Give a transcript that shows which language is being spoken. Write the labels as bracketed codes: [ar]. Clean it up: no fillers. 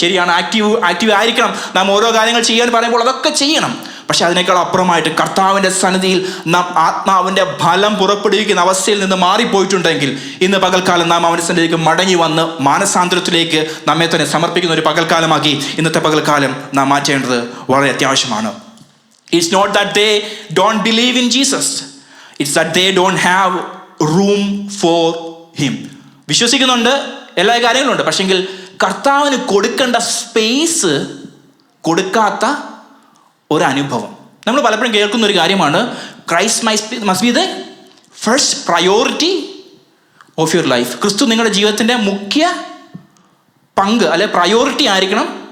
[ml] ശരിയാണ്, ആക്റ്റീവ് ആയിരിക്കണം. നാം ഓരോ കാര്യങ്ങൾ ചെയ്യാൻ പറയുമ്പോൾ അതൊക്കെ ചെയ്യണം. പക്ഷെ അതിനേക്കാൾ അപ്പുറമായിട്ട് കർത്താവിൻ്റെ സന്നിധിയിൽ നാം ആത്മാവിൻ്റെ ഫലം പുറപ്പെടുവിക്കുന്ന അവസ്ഥയിൽ നിന്ന് മാറിപ്പോയിട്ടുണ്ടെങ്കിൽ ഇന്ന് പകൽക്കാലം നാം അവൻ്റെ സന്നിധിയിലേക്ക് മടങ്ങി വന്ന് മാനസാന്തരത്തിലേക്ക് നമ്മെ തന്നെ സമർപ്പിക്കുന്ന ഒരു പകൽക്കാലമാക്കി ഇന്നത്തെ പകൽക്കാലം നാം മാറ്റേണ്ടത് വളരെ അത്യാവശ്യമാണ്. [en] It's not that they don't believe in Jesus. It's that they don't have room for him. [ml] വിശ്വസിക്കുന്നുണ്ട്, എല്ലാ കാര്യങ്ങളുണ്ട്, പക്ഷെങ്കിൽ കർത്താവിന് കൊടുക്കേണ്ട സ്പേസ് കൊടുക്കാത്ത ഒരു അനുഭവം. നമ്മൾ പലപ്പോഴും കേൾക്കുന്ന ഒരു കാര്യമാണ്, [en] Christ must be the first priority of your life. [ml] ക്രിസ്തു നിങ്ങളുടെ ജീവിതത്തിൻ്റെ മുഖ്യ പങ്ക് അല്ലെ പ്രയോറിറ്റി ആയിരിക്കണം.